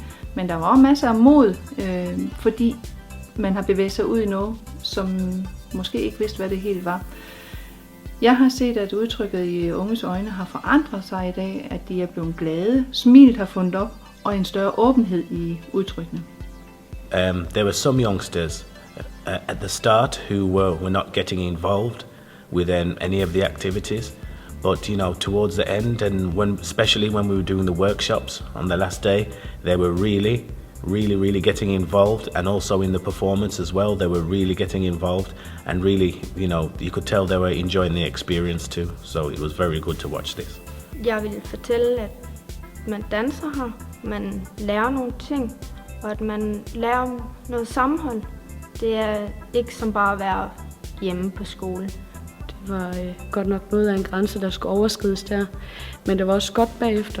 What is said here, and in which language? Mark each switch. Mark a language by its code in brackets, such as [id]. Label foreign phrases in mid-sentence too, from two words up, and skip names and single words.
[da] Men der var også masser af mod, fordi man har bevæget sig ud i noget, som måske ikke vidste, hvad det helt var. Jeg har set, at udtrykket i unges øjne har forandret sig i dag, at de er blevet glade, smilet har fundet op, og en større åbenhed i udtrykkene. [en] There were some youngsters at the start who were not getting involved with any of the activities, but towards the end, and especially when we were doing the workshops on the last day, they were really getting involved, and also in the performance as well, they were really getting involved, and really, you could tell they were enjoying the experience too. So it was very good to watch this. [da] Jeg vil fortælle, at man danser her, man lærer nogle ting, og at man lærer noget sammenhold. Det er ikke som bare at være hjemme på skole. Det var godt nok noget af en grænse, der skulle overskrides der, men det var også godt bagefter.